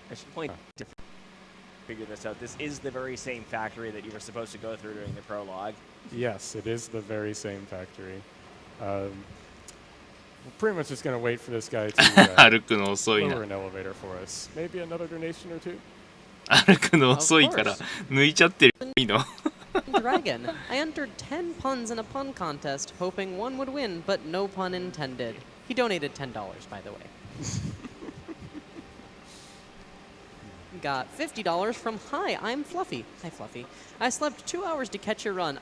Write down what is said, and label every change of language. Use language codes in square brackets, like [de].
[en] I should point to figure this out. This is the very same factory that you were supposed to go through during the prologue. Yes, it is the very same factory. We're pretty much just going to wait for this guy to [ja] 歩くの遅い [en] lower [ja] な。 [en] an elevator for us. Maybe another donation or two? [ja] 歩くの遅いから抜いちゃってる。いいの [en] Dragon. I entered 10 puns in a pun contest, hoping one would win, but no pun intended. He donated $10, by the way. Got $50 from Hi, I'm Fluffy. Hi, Fluffy. I slept 2 hours to catch your run.